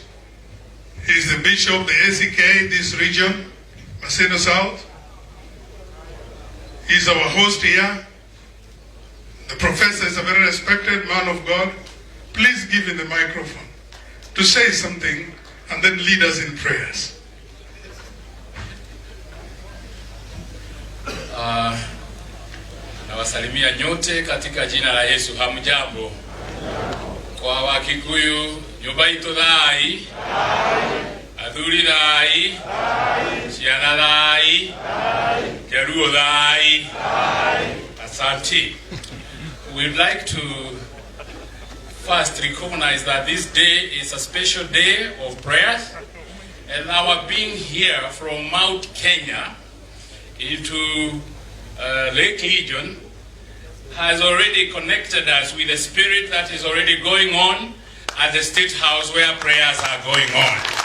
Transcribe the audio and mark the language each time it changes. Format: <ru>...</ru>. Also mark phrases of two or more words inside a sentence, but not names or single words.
<en>He is the bishop of the ACK, this region, Maseno South. He is our host here. The professor is a very respected man of God. Please give him the microphone to say something and then lead us in prayers.</en> <sw>Nawasalimia nyote katika jina la Yesu. Hamjambo. Kwa Wakikuyu,</sw> <ki>nyumba itu thai, athuri thai, ciana thai, Keruo thai,</ki> <sw>asante.</sw> <en>We'd like to first recognize that this day is a special day of prayers, and our being here from Mount Kenya into Lake Legion has already connected us with the spirit that is already going on at the State House where prayers are going on.</en>